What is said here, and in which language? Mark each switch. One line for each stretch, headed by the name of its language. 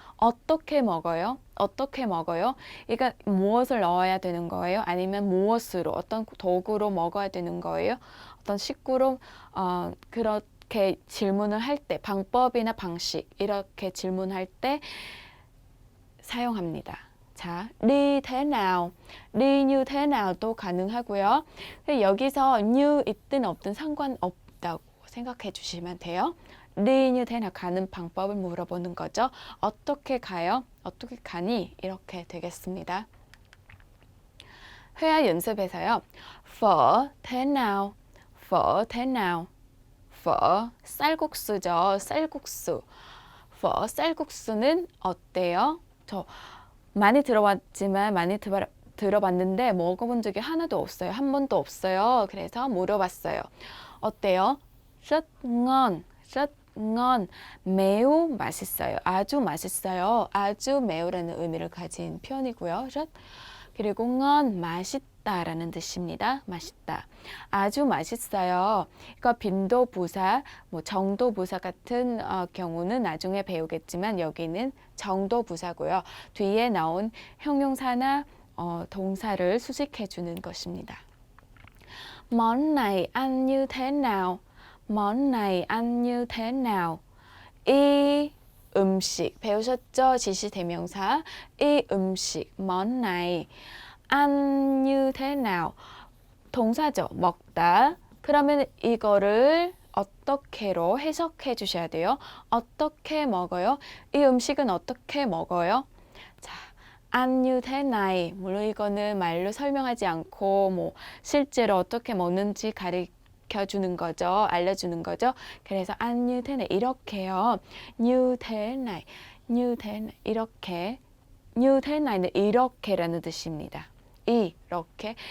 Korean: 어떻게 먹어요? 어떻게 먹어요? 그러니까 무엇을 넣어야 되는 거예요? 아니면 무엇으로 어떤 도구로 먹어야 되는 거예요? 어떤 식구로 그렇게 질문을 할 때 방법이나 방식 이렇게 질문할 때 사용합니다. 자,
Vietnamese: đi thế nào, đi như thế nào
Korean: 도 가능하고요. 여기서 như 있든 없든 상관없다고 생각해 주시면 돼요.
Vietnamese: đi như thế nào
Korean: 가는 방법을 물어보는 거죠. 어떻게 가요? 어떻게 가니? 이렇게 되겠습니다. 회화 연습에서요.
Vietnamese: phở thế nào, phở thế nào, phở
Korean: 쌀국수죠. 쌀국수. phở 쌀국수는 어때요? 저 많이 들어봤지만 들어봤는데 먹어본 적이 하나도 없어요. 한 번도 없어요. 그래서 물어봤어요. 어때요?
Vietnamese: rất ngon, rất ngon.
Korean: 매우 맛있어요. 아주 맛있어요. 아주 매우라는 의미를 가진 표현이고요. rất 그리고 ngon 맛있다라는 뜻입니다. 맛있다. 아주 맛있어요. 이거 빈도 부사, 뭐 정도 부사 같은 경우는 나중에 배우겠지만 여기는 정도 부사고요. 뒤에 나온 형용사나 동사를 수식해 주는 것입니다.
Vietnamese: món này ăn như thế nào? món này ăn như thế nào?
Korean: 이 음식 배우셨죠? 지시대명사 이 음식
Vietnamese: món này ăn như thế nào?
Korean: 동사죠. 먹다. 그러면 이거를 어떻게로 해석해 주셔야 돼요. 어떻게 먹어요? 이 음식은 어떻게 먹어요? 자,
Vietnamese: ăn như thế này.
Korean: 물론 이거는 말로 설명하지 않고 뭐 실제로 어떻게 먹는지 가르쳐 주는 거죠. 알려주는 거죠. 그래서
Vietnamese: ăn như thế này
Korean: 이렇게요.
Vietnamese: như thế này, như thế này
Korean: 이렇게.
Vietnamese: như thế
Korean: 나이는 이렇게라는 뜻입니다. 이렇게.